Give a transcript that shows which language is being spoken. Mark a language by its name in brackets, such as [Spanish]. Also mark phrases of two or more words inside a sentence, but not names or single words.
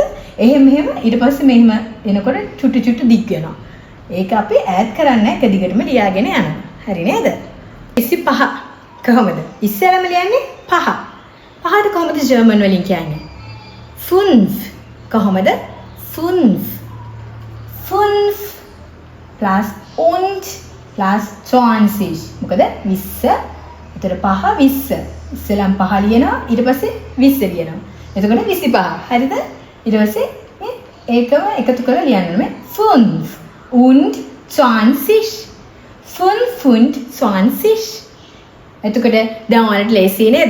[Sinhala] එහෙම ඊට පස්සේ මෙහෙම එනකොට චුට්ටු චුට්ටු දිග් වෙනවා. ඒක අපි ඈඩ් කරන්නේ එක දිගටම ලියාගෙන යනවා. හරි නේද? 25 කොහොමද? ඉස්සෙල්ලාම ලියන්නේ 5. 5ට කොහොමද ජර්මන් වලින් කියන්නේ? 5 කොහොමද? 5 plus und plus 20. මොකද 20 එතකොට 5 20. ඉස්සෙල්ලාම 5 ලියනවා ඊට පස්සේ 20 ලියනවා. එතකොට 25. හරිද? ඊට පස්සේ මේ ඒකම එකතු කරලා ලියන්න ඕනේ 5 und 20. 5 und 20. එතකොට දැන් ඔයාලට ලේසි නේද?